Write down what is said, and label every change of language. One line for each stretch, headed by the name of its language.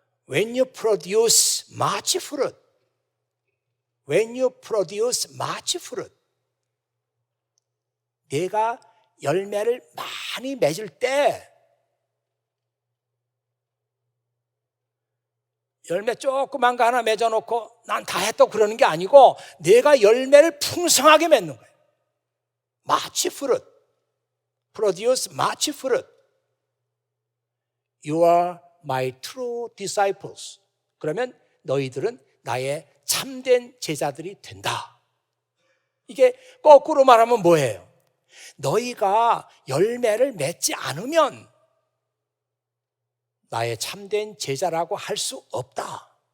English: When you produce much fruit,
Korean: when you produce much fruit, 내가 열매를 많이 맺을 때 열매 조그만 거 하나 맺어놓고 난 다 했다고 그러는 게 아니고 내가 열매를 풍성하게 맺는 거예요.
English: much fruit, produce much fruit. You are my true disciples.
Korean: 그러면 너희들은 나의 참된 제자들이 된다. 이게 거꾸로 말하면 뭐예요? 너희가 열매를 맺지 않으면 나의 참된 제자라고 할 수 없다.